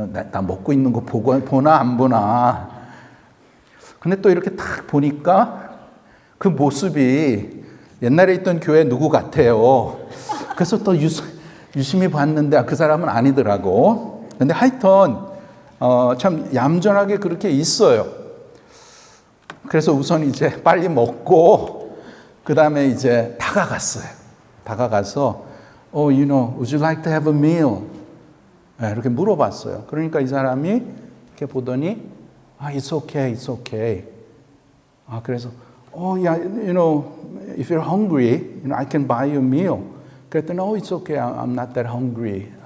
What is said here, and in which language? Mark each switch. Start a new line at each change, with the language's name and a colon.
Korean: 나 먹고 있는 거 보나 안 보나. 근데 또 이렇게 딱 보니까 그 모습이 옛날에 있던 교회 누구 같아요. 그래서 또 유심히 봤는데 그 사람은 아니더라고. 근데 하여튼 참 얌전하게 그렇게 있어요. 그래서 우선 이제 빨리 먹고 그 다음에 이제 다가갔어요. 다가가서
English: would you like to have a meal?
Korean: 이렇게 물어봤어요. 그러니까 이 사람이 이렇게 보더니
English: it's okay, it's okay.
Korean: 그래서
English: yeah, if you're hungry, I can buy you a meal.
Korean: 그랬더니
English: it's okay, I'm not that hungry.